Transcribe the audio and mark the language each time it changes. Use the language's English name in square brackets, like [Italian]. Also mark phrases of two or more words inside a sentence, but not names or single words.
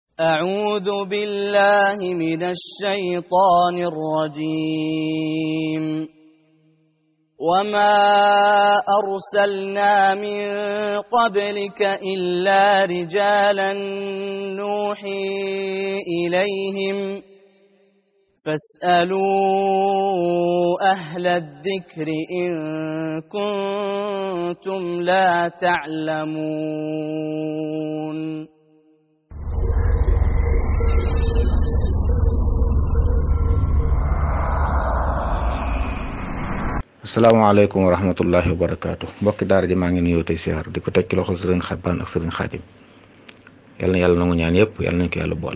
[Arabic] أعوذ بالله من الشيطان الرجيم وما أرسلنا من قبلك إلا رجالا نوحي إليهم فاسألوا أهل الذكر إن كنتم لا تعلمون السلام عليكم ورحمة الله وبركاته [Wolof] mbokki daara ji maa ngi nuyoo tey siyaar di ko teg ci loxo sëriñ Xabbaan ak sëriñ Xaadim yal na yàlla nangu ñaan yëpp yal nañ ko yàlla boole.